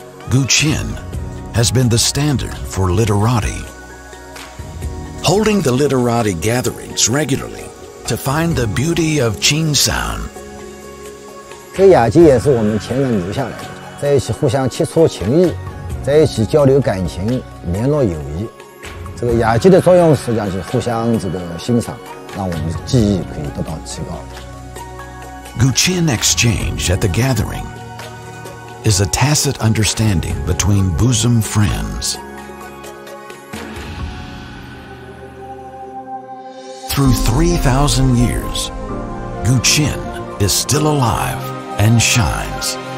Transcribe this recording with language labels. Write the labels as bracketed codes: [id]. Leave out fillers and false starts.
[en] Guqin has been the standard for literati. Holding the literati gatherings regularly to find the beauty of Qin sound. [zh] 这个雅集也是我们前人留下来的，在一起互相切磋情谊，在一起交流感情，联络友谊。这个雅集的作用实际上是互相欣赏，让我们的技艺可以得到提高。 [en] Guqin exchange at the gathering is a tacit understanding between bosom friends. Through 3,000 years, Guqin is still alive and shines.